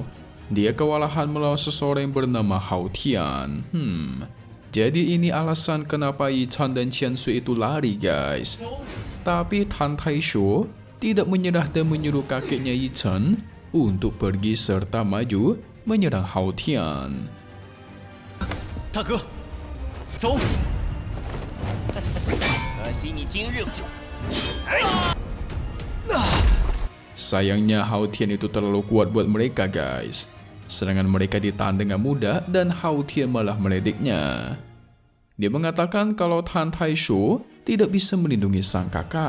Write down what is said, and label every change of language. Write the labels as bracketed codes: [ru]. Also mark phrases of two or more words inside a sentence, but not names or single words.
[id] Dia kewalahan melawan seseorang yang bernama Haotian. Jadi ini alasan kenapa Yichen dan Qianshui itu lari guys. Tapi Tan Taishuo tidak menyerah dan menyuruh kakeknya Yichen untuk pergi serta maju menyerang Haotian. [yue] 大哥，走。可惜你今日就， [id] Sayangnya Haotian itu terlalu kuat buat mereka guys. Serangan mereka ditahan dengan mudah dan Haotian malah meledeknya. Dia mengatakan kalau Tan Taishuo tidak bisa melindungi sang kakak.